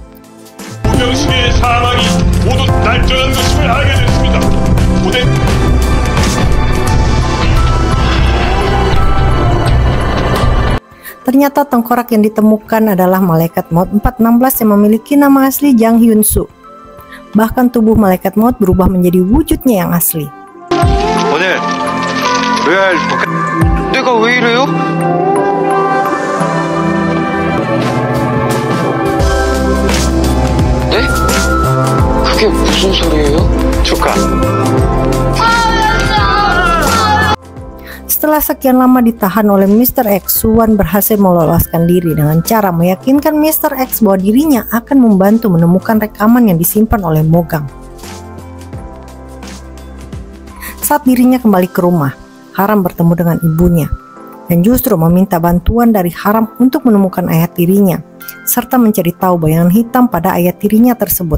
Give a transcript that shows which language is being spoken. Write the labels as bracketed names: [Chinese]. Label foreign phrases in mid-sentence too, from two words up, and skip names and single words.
[Indonesian] Ternyata tengkorak yang ditemukan adalah malaikat maut 416 yang memiliki nama asli Jang Hyun-soo. Bahkan tubuh malaikat maut berubah menjadi wujudnya yang asli. [Korean] 내가 왜 이래요? 네? 그게 무슨 소리예요? 축하. [Indonesian] Setelah sekian lama ditahan oleh Mr. X, Suwan berhasil meloloskan diri dengan cara meyakinkan Mr. X bahwa dirinya akan membantu menemukan rekaman yang disimpan oleh Mogang. Saat dirinya kembali ke rumah, Haram bertemu dengan ibunya dan justru meminta bantuan dari Haram untuk menemukan ayah tirinya serta mencari tahu bayangan hitam pada ayah tirinya tersebut.